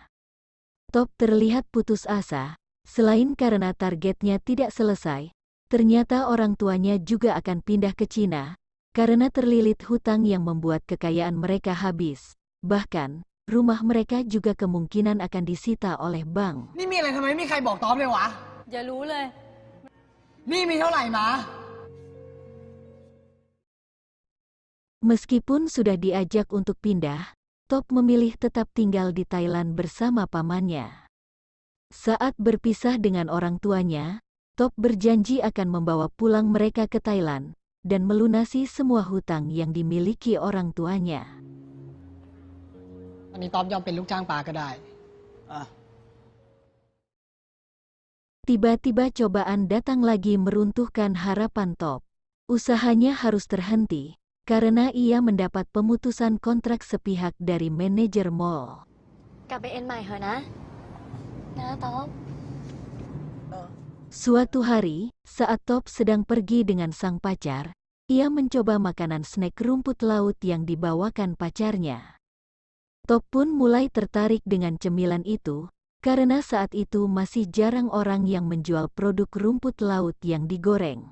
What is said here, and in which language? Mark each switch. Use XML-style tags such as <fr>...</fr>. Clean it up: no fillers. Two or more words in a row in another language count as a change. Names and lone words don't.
<id>Top terlihat putus asa, selain karena targetnya tidak selesai, ternyata orang tuanya juga akan pindah ke Cina, karena terlilit hutang yang membuat kekayaan mereka habis. Bahkan, rumah mereka juga kemungkinan akan disita oleh bank.</id> <th>นี่มีอะไรทำไมไม่มีใครบอกตอบเลยวะ อย่ารู้เลย นี่มีเท่าไหร่มา</th> <id>Meskipun sudah diajak untuk pindah, Top memilih tetap tinggal di Thailand bersama pamannya. Saat berpisah dengan orang tuanya, Top berjanji akan membawa pulang mereka ke Thailand dan melunasi semua hutang yang dimiliki orang tuanya.</id> <th>ตอนนี้ต๊อบยอมเป็นลูกจ้างปาก็ได้</th> <id>Tiba-tiba cobaan datang lagi meruntuhkan harapan Top. Usahanya harus terhenti, karena ia mendapat pemutusan kontrak sepihak dari manajer mall.</id> <th>กลับไปเอ็นใหม่เถอะนะต๊อบ</th> <id>Suatu hari, saat Top sedang pergi dengan sang pacar, ia mencoba makanan snack rumput laut yang dibawakan pacarnya. Top pun mulai tertarik dengan cemilan itu, karena saat itu masih jarang orang yang menjual produk rumput laut yang digoreng.</id>